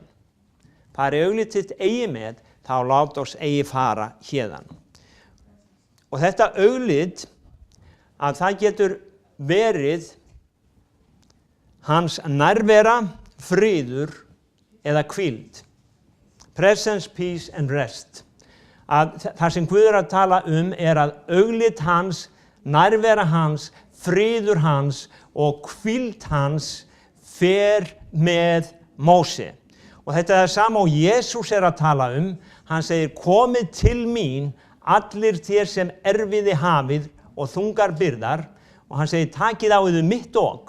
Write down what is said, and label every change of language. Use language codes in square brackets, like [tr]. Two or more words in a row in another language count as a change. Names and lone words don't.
[is] Fari augliti þitt eigi með, þá lát oss eigi fara héðan. Og þetta auglit, að það getur verið hans nærvera, friður eða hvíld. [en] Presence, peace and rest. [is] Að það sem Guð að tala að auglit hans, nærvera hans, friður hans og hvíld hans fer með Móse. Og þetta það sama og Jesús að tala hann segir, komið til mín allir þér sem erfiði hafið og þungar byrðar, og hann segir, takið á yður mitt ok.